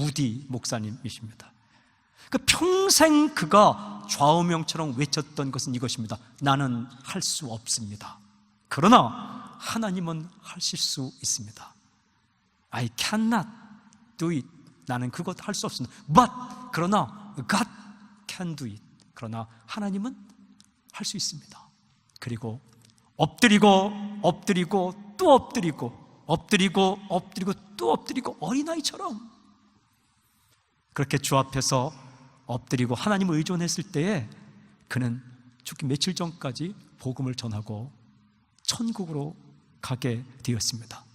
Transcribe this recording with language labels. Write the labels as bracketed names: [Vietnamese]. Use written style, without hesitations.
[Korean] 무디 목사님이십니다. 그 평생 그가 좌우명처럼 외쳤던 것은 이것입니다. 나는 할 수 없습니다. 그러나 하나님은 하실 수 있습니다. [English] I cannot do it. [Korean] 나는 그것 할 수 없습니다. [English] But [Korean] 그러나 [English] God can do it. [Korean] 그러나 하나님은 할 수 있습니다. 그리고 엎드리고 엎드리고 또 엎드리고 엎드리고 엎드리고 또 엎드리고 어린아이처럼 그렇게 주 앞에서 엎드리고 하나님을 의존했을 때에 그는 죽기 며칠 전까지 복음을 전하고 천국으로 가게 되었습니다.